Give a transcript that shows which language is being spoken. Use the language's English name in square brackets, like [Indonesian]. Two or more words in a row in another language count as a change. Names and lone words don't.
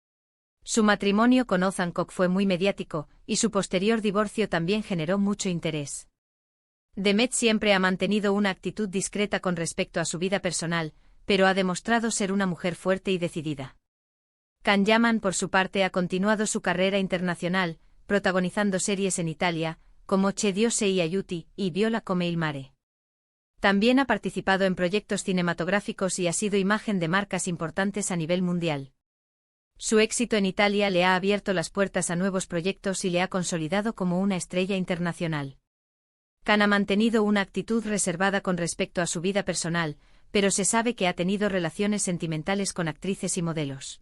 [Spanish] Su matrimonio con Oğuzhan Koç fue muy mediático, y su posterior divorcio también generó mucho interés. Demet siempre ha mantenido una actitud discreta con respecto a su vida personal, pero ha demostrado ser una mujer fuerte y decidida. Can Yaman, por su parte, ha continuado su carrera internacional, protagonizando series en Italia, como C'è Dio sei aiuti y Viola come il mare. También ha participado en proyectos cinematográficos y ha sido imagen de marcas importantes a nivel mundial. Su éxito en Italia le ha abierto las puertas a nuevos proyectos y le ha consolidado como una estrella internacional. Can ha mantenido una actitud reservada con respecto a su vida personal, pero se sabe que ha tenido relaciones sentimentales con actrices y modelos.